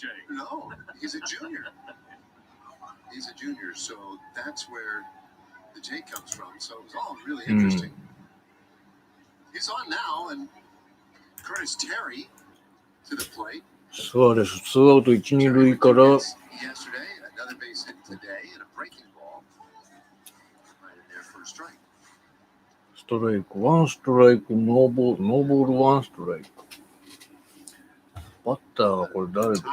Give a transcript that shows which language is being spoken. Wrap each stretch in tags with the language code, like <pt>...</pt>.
<en>No, he's a junior. He's a junior, so that's where the J comes from, so it was all really interesting. He's on now, and Curtis Terry to the plate.</en> <ja>スアレス、ツーアウト1、2塁から、</ja> <en>Yesterday, another base hit today, and a breaking ball. Right in there for a strike.</en> <ja>ストライク、ワンストライク、ノーボール、ワンストライク。バッターはこれ誰でしたっ</ja>